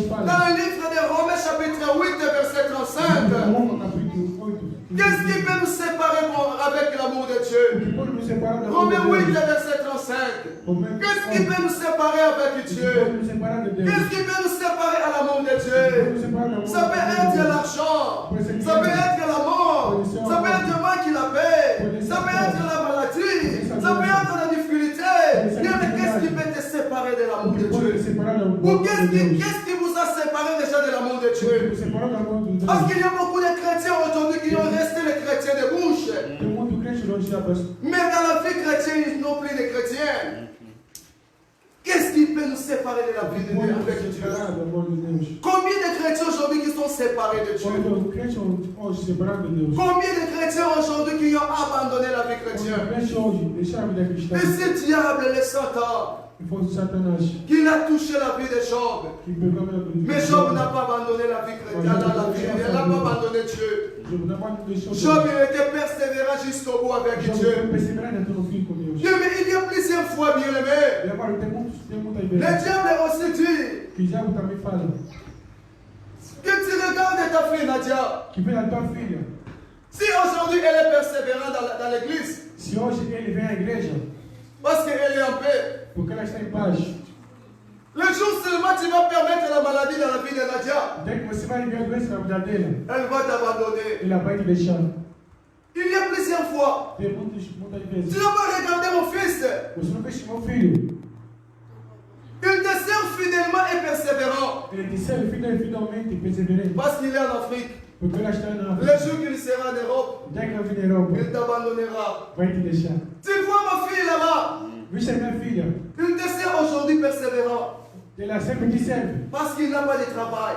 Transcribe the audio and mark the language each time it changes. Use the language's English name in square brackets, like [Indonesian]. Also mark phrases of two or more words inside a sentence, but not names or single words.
[French] Dans le livre de Romains chapitre 8 verset 35, [Portuguese] Roma capítulo 8. [French] qu'est-ce qui peut nous séparer avec l'amour de Dieu? [Portuguese] O que pode nos separar da [French] Romains 8 [Portuguese] de Deus? [French] verset 35. Romains Qu'est-ce qui peut nous séparer avec [Portuguese] O que [French] Dieu? [Portuguese] pode nos separar de Deus? [French] Qu'est-ce qui peut nous séparer à l'amour de [Portuguese] O que pode [French] Dieu? [Portuguese] nos separar do amor [French] Ça peut [Portuguese] de [French] être [Portuguese] Deus? [French] l'argent, ça peut être la mort, ça peut être le manque qui la paix, ça peut être la maladie, ça peut être la difficulté. Bien, mais qu'est-ce qui peut te séparer de [Portuguese] O [French] l'amour [Portuguese] que [French] de [Portuguese] pode nos [French] Dieu? [Portuguese] separar do [French] Ou [Portuguese] amor de [French] qu'est-ce [Portuguese] Deus? [French] qui vous a séparé déjà de l'amour de [Portuguese] O que [French] Dieu? [Portuguese] nos separar do amor de Deus? [French] Parce qu'il y a beaucoup de chrétiens aujourd'hui qui ont resté les chrétiens de bouche. [Portuguese] Tem muito crente longe da pessoa. [French] Mais dans la vie chrétienne, ils n'ont plus de chrétiens. Qu'est-ce qui peut nous séparer de la vie de Dieu [Portuguese] Pode nos [French] avec Dieu? [Portuguese] separar do amor de Deus. [French] Combien de chrétiens aujourd'hui qui sont séparés de Dieu? [Portuguese] Quando o crente hoje separado de Deus. [French] Combien de chrétiens aujourd'hui qui ont abandonné la vie [Portuguese] Quando o [French] chrétienne? [Portuguese] crente hoje deixar a vida cristã, [French] Et ce diable, le Satan, [Portuguese] e fosse Satanás [French] qui a touché la vie de Job. [Portuguese] que pegou a vida de [French] Mais Job n'a pas abandonné la vie chrétienne, il n'a pas abandonné Dieu. Job n'a pas deixou Job il était persévérant jusqu'au bout avec [Portuguese] Job [French] Dieu. [Portuguese] perseverante até no fim com Deus. [French] Dieu, mais il y a plusieurs fois, bien aimé, [Portuguese] E agora tem muitas [French] le [Portuguese] vezes [French] diable aussi dit [Portuguese] que diabo também fala [French] que tu regardes ta fille Nadia. [Portuguese] que vem a tua filha. [French] Si aujourd'hui elle est persévérante dans l'église, [Portuguese] Se hoje ele vem à igreja, [French] parce qu'elle est en paix, [Portuguese] porque ela está em paz, [French] le jour seulement tu vas permettre la maladie dans la vie de Nadia, [Portuguese] até que você vai ver a doença na vida dela, [French] elle va t'abandonner. [Portuguese] ela vai te deixar. [French] Il y a plusieurs fois. [Portuguese] Tem muitas [French] Tu [Portuguese] vezes. [French] n'as pas regardé mon fils. [Portuguese] Você nunca estimou filho. [French] Il te sert fidèlement et persévérant. [Portuguese] Ele te serve fidelmente, perseverante, [French] Parce qu'il est en Afrique. [Portuguese] porque ela está na [French] Le jour qu'il sera en Europe, [Portuguese] Já que ela vem na Europa, [French] il t'abandonnera. [Portuguese] vai te deixar. [French] Tu vois ma fille là-bas. [Portuguese] Vixe a minha filha, [French] Il te sert aujourd'hui persévérant. [Portuguese] ela sempre te serve, [French] Parce qu'il n'a pas de travail.